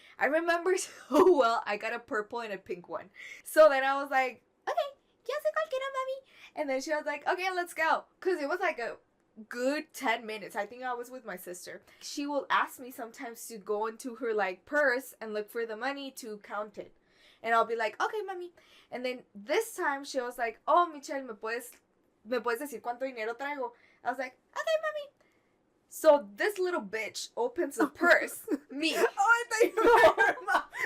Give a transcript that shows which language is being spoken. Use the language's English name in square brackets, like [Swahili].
[English] I remember so well, I got a purple and a pink one. So then I was like, okay, [Spanish] ya sé cualquiera, mami. [English] And then she was like, okay, let's go. Because it was like a good 10 minutes. I think I was with my sister. She will ask me sometimes to go into her like purse and look for the money to count it. And I'll be like, okay, mami. And then this time she was like, oh, Michelle, [Spanish] ¿me puedes decir cuánto dinero traigo? [English] I was like, okay, mami. So this little bitch opens the purse. Me. Oh, I thought you were her mom.